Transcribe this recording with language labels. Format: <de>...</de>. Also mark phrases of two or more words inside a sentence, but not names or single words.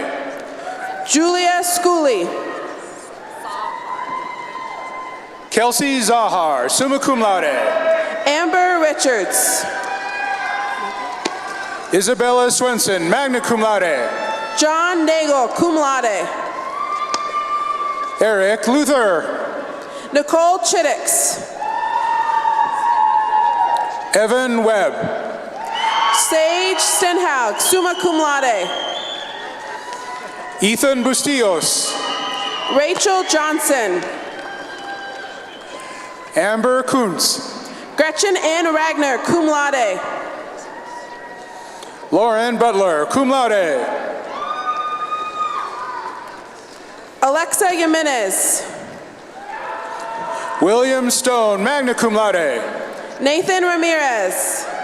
<en>Julia Schooley. Kelsey Zahar,</en> <la>summa cum laude.</la> <en>Amber Richards. Isabella Swenson,</en> <la>magna cum laude.</la> <en>John Nagel,</en> <la>cum laude.</la> <en>Eric Luther. Nicole Chiddix. Evan Webb. Sage Stenhaug,</en> <la>summa cum laude.</la> <en>Ethan Bustillos. Rachel Johnson. Amber Kuntz. Gretchen Ann Ragnar,</en> <la>cum laude.</la> <en>Lauren Butler,</en> <la>cum laude.</la> <en>Alexa Jimenez. William Stone,</en> <la>magna cum laude.</la> <en>Nathan Ramirez.</en>